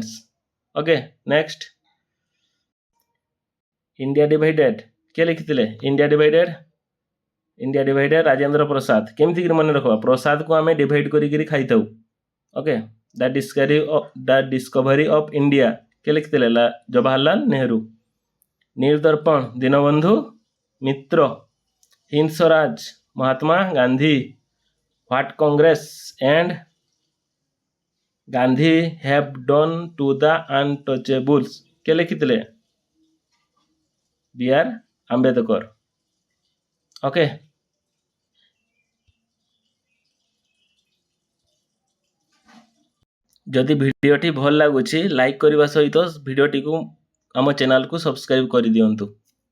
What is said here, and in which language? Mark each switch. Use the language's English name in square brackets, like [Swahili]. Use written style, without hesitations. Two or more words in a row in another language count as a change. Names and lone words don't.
[English] okay next. [Odia] ଇଣ୍ଡିଆ ଡିଭାଇଡେଡ କିଏ ଲେଖିଥିଲେ? ଇଣ୍ଡିଆ ଡିଭାଇଡେଡ ରାଜେନ୍ଦ୍ର ପ୍ରସାଦ। କେମିତିକି ମନେ ରଖିବା? ପ୍ରସାଦକୁ ଆମେ ଡିଭାଇଡ କରିକିରି ଖାଇଥାଉ। ଓକେ। ଦ ଡିସ୍କଭରି ଅଫ୍ ଇଣ୍ଡିଆ କିଏ ଲେଖିଥିଲେ? ଜବାହରଲାଲ ନେହେରୁ। নীলদর্পণ দীনবন্ধু মিত্র। হিন্দ স্বরাজ মহাত্মা গান্ধী। হোয়াট কংগ্রেস এন্ড গান্ধী হ্যাভ ডন টু দ্য আনটচেবলস କିଏ ଲେଖିଥିଲେ? B.R. ଆମ୍ବେଦକର। ଓକେ, ଯଦି ଭିଡ଼ିଓଟି ଭଲ ଲାଗୁଛି ଲାଇକ୍ କରିବା ସହିତ ଭିଡ଼ିଓଟିକୁ ଆମ ଚ୍ୟାନେଲକୁ ସବସ୍କ୍ରାଇବ୍ କରିଦିଅନ୍ତୁ।